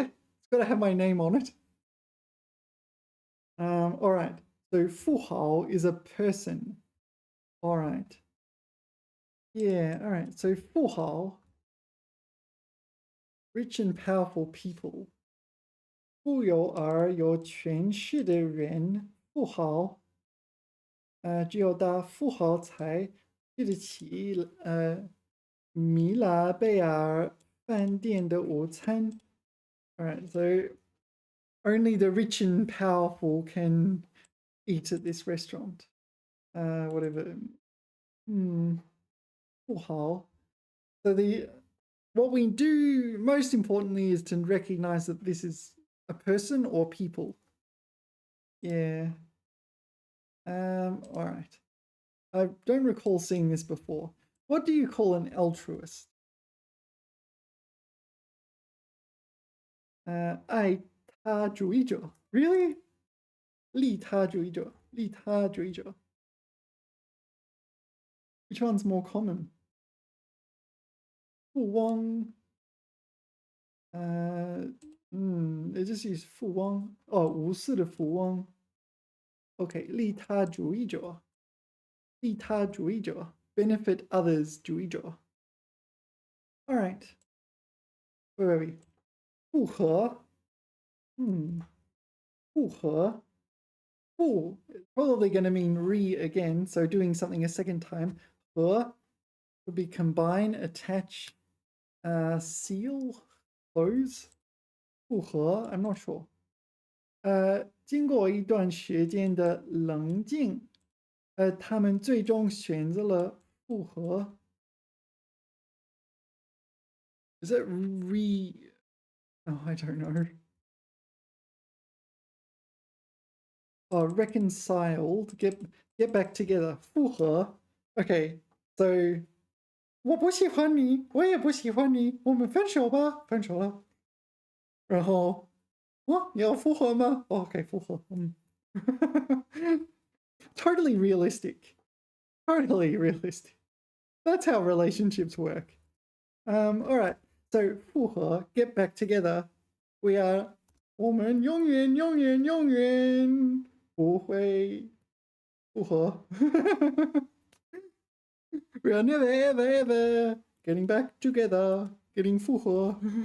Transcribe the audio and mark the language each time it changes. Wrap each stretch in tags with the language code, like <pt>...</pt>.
<en>It's got to have my name on it. All right. So 富豪 is a person. All right. Yeah, all right. So 富豪, rich and powerful people.</en> <zh>富有而有权势的人，富豪。只有大富豪才吃得起米拉贝尔饭店的午餐。</zh> <en>All right, so only the rich and powerful can eat at this restaurant. Whatever. 富豪. So what we do most importantly is to recognize that this is a person or people. Yeah. All right. I don't recall seeing this before. What do you call an altruist? 爱他主义者 Really? 利他主义者 利他主义者 Which one's more common? 富翁 It just use 富翁</en> <zh>无私的富翁</zh> <en>Okay, 利他主义者 利他主义者 benefit others 主义者 All right. Where are we? 复合 复合 Fu probably going to mean re again, so doing something a second time. 合 would be combine, attach, seal, close. 复合 I'm not sure.</en> <zh>经过一段时间的冷静，他们最终选择了复合。</zh> <en>Is that re? Oh, I don't know. Reconciled, get back together.</en> <zh>复合</zh> <en>Okay, so</en> <zh>我不喜欢你，我也不喜欢你，我们分手吧，分手了。然后，你要复合吗？OK，复合。</zh> <en>Totally realistic. Totally realistic. That's how relationships work. All right. So 复合 get back together. We are</en> <zh>我们永远永远永远不会复合。</zh> <en>We are never ever ever getting back together. getting 复合.</en>